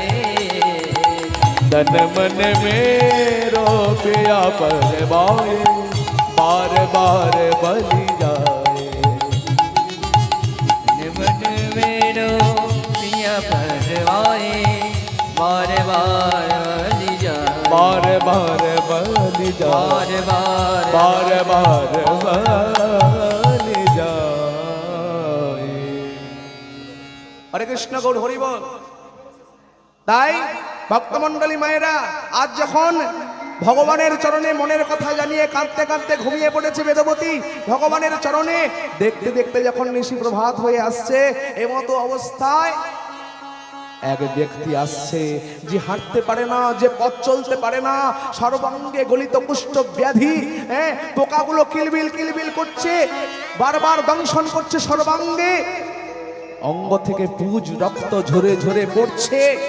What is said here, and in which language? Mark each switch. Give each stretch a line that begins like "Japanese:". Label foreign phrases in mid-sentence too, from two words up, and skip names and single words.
Hindi: तन मन मेरो पिया पर बाए, बार बार बली जाए। मन मेरो पिया भरवाए, बार बार बली जाए, बार बार बली जाए, बार बार बार बार बली जाए। हरे कृष्ण गौर हरि बोल।
Bangla: তাই ভক্তমণ্ডলী মায়েরা, আজ যখন ভগবানের চরণে মনের কথা জানিয়ে কাঁদতে কাঁদতে ঘুমিয়ে পড়েছে বেদবতী, ভগবানের চরণে দেখতে দেখতে যখন নিশি প্রভাত হয়ে আসছে, এমতো অবস্থায় এক ব্যক্তি আসছে যে হাঁটতে পারে না, যে পথ চলতে পারে না, সর্বাঙ্গে গলিত কুষ্ঠ ব্যাধি, পোকাগুলো কিলবিল কিলবিল করছে, বারবার দংশন করছে সর্বাঙ্গে, অঙ্গ থেকে পুজ রক্ত ঝরে ঝরে পড়ছে।